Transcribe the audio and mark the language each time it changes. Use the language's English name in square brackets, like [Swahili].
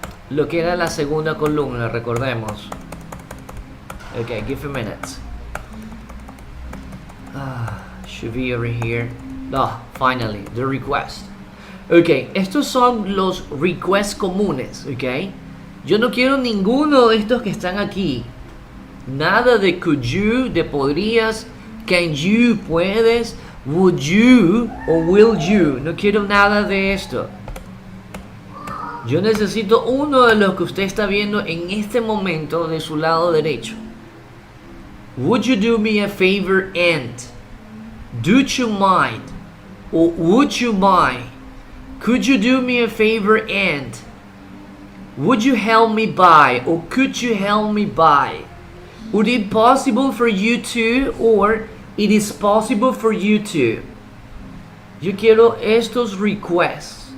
[Spanish] Lo que era la segunda columna, recordemos. Ok, [English] give a minute. Should be over here. Finally, the request. [Spanish] Ok, estos son los requests comunes, ok. Yo no quiero ninguno de estos que están aquí. Nada de could you, de podrías, can you, puedes, would you o will you. No quiero nada de esto. Yo necesito uno de los que usted está viendo en este momento de su lado derecho. [English] Would you do me a favor and? Do you mind? Or would you mind? Could you do me a favor and? Would you help me by? Or could you help me by? Would it possible for you to? Or it is possible for you to? [Spanish] Yo quiero estos requests.